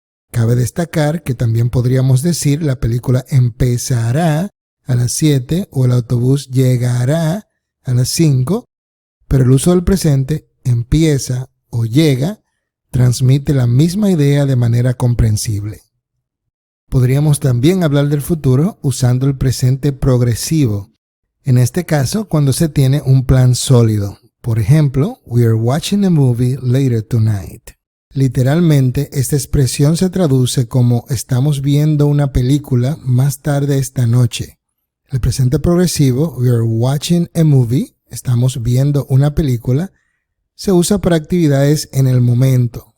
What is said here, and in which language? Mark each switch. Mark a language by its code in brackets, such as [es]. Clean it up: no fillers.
[es] Cabe destacar que también podríamos decir la película empezará a las 7 o el autobús llegará a las 5, pero el uso del presente, empieza o llega, transmite la misma idea de manera comprensible. Podríamos también hablar del futuro usando el presente progresivo, en este caso cuando se tiene un plan sólido. Por ejemplo, [en] we are watching a movie later tonight. [es] Literalmente, esta expresión se traduce como estamos viendo una película más tarde esta noche. El presente progresivo, [en] we are watching a movie, [es] estamos viendo una película, se usa para actividades en el momento.